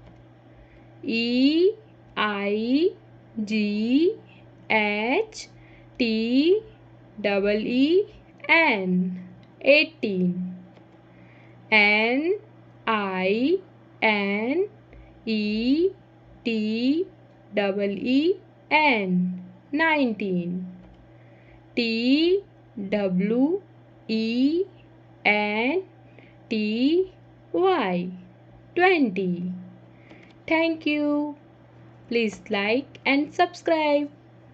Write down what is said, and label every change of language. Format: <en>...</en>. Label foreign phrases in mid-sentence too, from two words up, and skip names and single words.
<en>E-I-G-H-T-E-E-N 18, N-I-N-E-T-E-E-N 19, T-W-E-N-T-Y 20. Thank you. Please like and subscribe.</en>